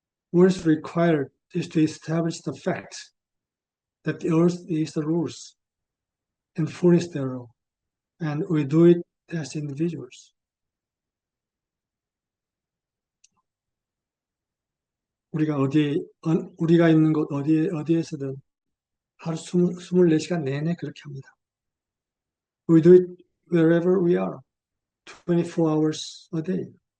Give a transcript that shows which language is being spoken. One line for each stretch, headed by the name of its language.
English: What is required is to establish the fact that the earth is the rules and fullness thereof, and we do it as individuals.
Korean: 우리가 있는 곳 어디에서든 하루 24시간 내내 그렇게 합니다.
English: We do it wherever we are, 24 hours a day.